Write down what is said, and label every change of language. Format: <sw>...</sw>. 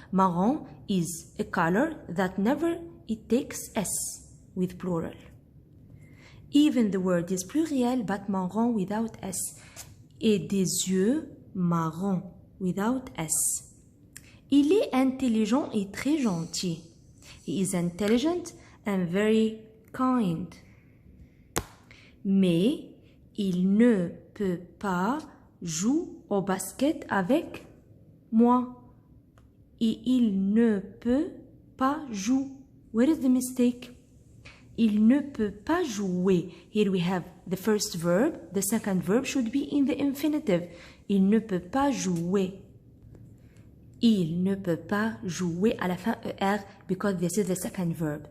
<en>Marron is a color that never it takes S with plural. Even the word is pluriel, but marron without S.</en> <fr>Et des yeux marrons</fr> <en>without S.</en> <fr>Il est intelligent et très gentil.</fr> <en>He is intelligent and very kind.</en> <fr>Mais il ne peut pas jouer au basket avec moi. Et il ne peut pas jouer.</fr> <en>Where is the mistake?</en> <fr>Il ne peut pas jouer.</fr> <en>Here we have the first verb. The second verb should be in the infinitive.</en> <fr>Il ne peut pas jouer. Il ne peut pas jouer à la fin ER</fr> <en>because this is the second verb.</en>